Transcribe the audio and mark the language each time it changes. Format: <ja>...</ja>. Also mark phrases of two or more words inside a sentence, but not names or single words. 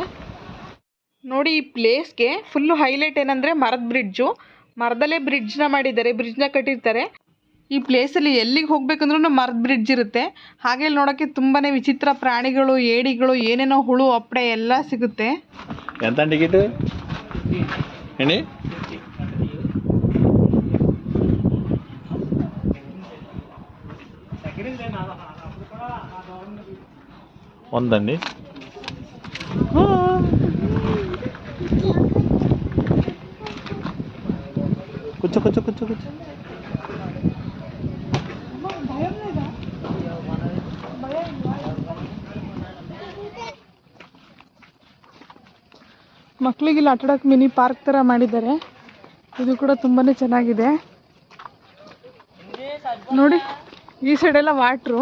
<kn>ನೋಡಿ, ಈ ಪ್ಲೇಸ್ಗೆ ಫುಲ್ಲು ಹೈಲೈಟ್ ಏನಂದರೆ ಮರದ ಬ್ರಿಡ್ಜು. ಮರದಲ್ಲೇ ಬ್ರಿಡ್ಜ್ನ ಮಾಡಿದ್ದಾರೆ, ಬ್ರಿಡ್ಜ್ನ ಕಟ್ಟಿರ್ತಾರೆ. ಈ ಪ್ಲೇಸಲ್ಲಿ ಎಲ್ಲಿಗೆ ಹೋಗ್ಬೇಕಂದ್ರೂ ಮರದ ಬ್ರಿಡ್ಜ್ ಇರುತ್ತೆ. ಹಾಗೆ ಇಲ್ಲಿ ನೋಡೋಕ್ಕೆ ತುಂಬಾ ವಿಚಿತ್ರ ಪ್ರಾಣಿಗಳು, ಏಡಿಗಳು, ಏನೇನೋ ಹುಳು ಅಪ್ಪಡೆ ಎಲ್ಲ ಸಿಗುತ್ತೆ.</kn> <te>ఎంత టికెట్ ఏంటి?</te> <kn>ಒಂದಂడి.</kn> <te>కూర్చో కూర్చో కూర్చో కూర్చో.</te> <kn>ಮಕ್ಕಳಿಗೆ ಇಲ್ಲಿ ಆಟಾಡೋಕೆ</kn> <en>mini park</en> <kn>ಥರ ಮಾಡಿದ್ದಾರೆ. ಇದು ಕೂಡ ತುಂಬಾ ಚೆನ್ನಾಗಿದೆ. ನೋಡಿ, ಈ ಸೈಡೆಲ್ಲ ವಾಟ್ರು.</kn>